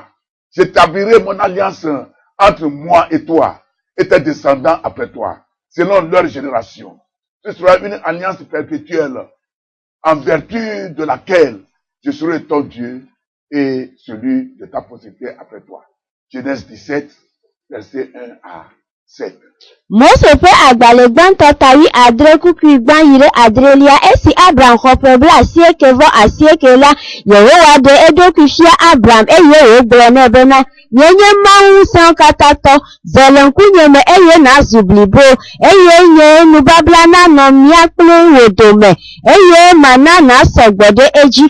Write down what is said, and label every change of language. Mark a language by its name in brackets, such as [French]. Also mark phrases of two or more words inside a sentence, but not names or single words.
[French] J'établirai mon alliance entre moi et toi et tes descendants après toi, selon leur génération. Ce sera une alliance perpétuelle, en vertu de laquelle je serai ton Dieu et celui de ta postérité après toi. Genèse 17, verset 1 à 7. [Ewe] Mose ƒe agbalẽ gbãtɔ tawi adre kukui gbã yi ɖe adrelia esi Abraham xɔ ƒe 99 la, Yehowa ɖe eɖokui fia Abraham eye wògblɔ nɛ bena, nye Mawu ŋusẽwo katã tɔ, zɔ le ŋkunye me eye nàzu blibo, eye nye nubabla nanɔ mía kple wò dome, eye mana nàsɔ gbɔ ɖe edzi.